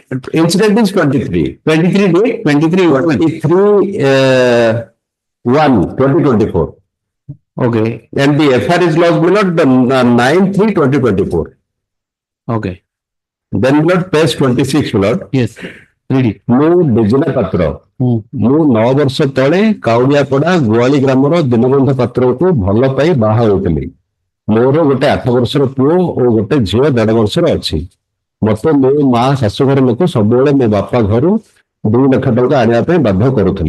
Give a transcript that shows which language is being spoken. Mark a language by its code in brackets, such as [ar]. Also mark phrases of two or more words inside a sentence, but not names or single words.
[en] is 23. 23 date 23 what? 23/1/2024. Okay. And the FIR is lodged Milord 9/3/2024. Okay. Then Milord page 26 Milord. Yes. Read it. [or] ମୁଁ ଡେଜିନା ପାତ୍ର ମୁଁ 9 ବର୍ଷ ତଳେ କାଉଡ଼ିଆପଡ଼ା ଗୁଆଳି ଗ୍ରାମର ଦୀନବନ୍ଧୁ ପାତ୍ରକୁ ଭଲ ପାଇ ବାହା ହୋଇଥିଲି। ମୋର ଗୋଟେ 8 ବର୍ଷର ପୁଅ ଓ ଗୋଟେ ଝିଅ 1.5 ବର୍ଷର ଅଛି। ମତେ ମୋ ମା ଶାଶୁଘର ଲୋକ ସବୁବେଳେ ମୋ ବାପା ଘରୁ 2 ଲକ୍ଷ ଟଙ୍କା ଆଣିବା ପାଇଁ ବାଧ୍ୟ କରୁଥିଲେ।